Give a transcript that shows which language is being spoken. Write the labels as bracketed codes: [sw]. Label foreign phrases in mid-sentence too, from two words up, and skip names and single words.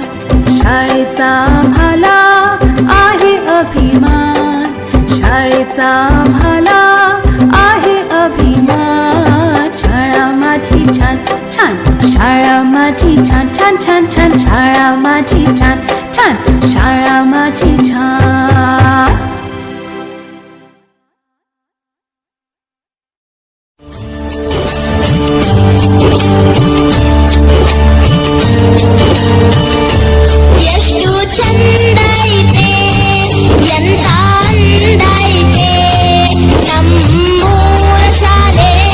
[mr] शाळेचा आम्हाला आहे अभिमान. शाळेचा आम्हाला आहे अभिमान. शाळा माझी छान छान, शाळा माझी छान छान छान छान. शाळा माझी छान छान, शाळा माझी छान. [kn] ಎಷ್ಟು ಚಂದ ಐತೆ ಎಂತ ಅಂದ ಐತೆ ನಮ್ಮೂರ ಶಾಲೆ.